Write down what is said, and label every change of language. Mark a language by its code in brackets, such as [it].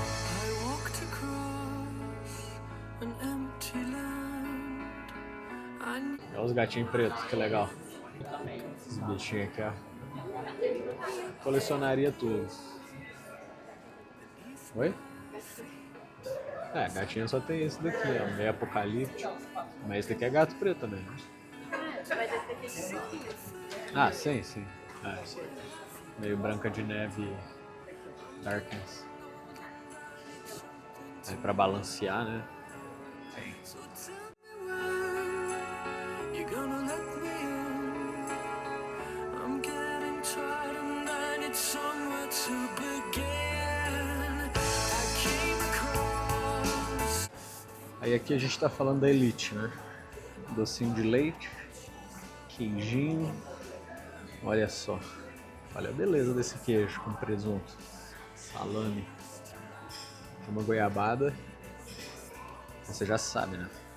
[en] I walked across an empty land. [pt] Olha os gatinhos pretos, que legal. Esses bichinhos aqui, ó. Colecionaria tudo. Oi? Gatinho só tem esse daqui, ó. Meio apocalíptico. Mas esse daqui é gato preto também, né? Mas esse daqui é de fofinho. Ah, sim, sim. Meio Branca de Neve Darkness. Aí pra balancear, né? [en] So tell me when you're gonna let me in. I'm getting tired and I need somewhere to begin. I came across. [pt] Aí aqui a gente tá falando da Elite, né? Docinho de leite, queijinho. Olha só. Olha a beleza desse queijo com presunto. Salame. Uma goiabada. Você já sabe, né?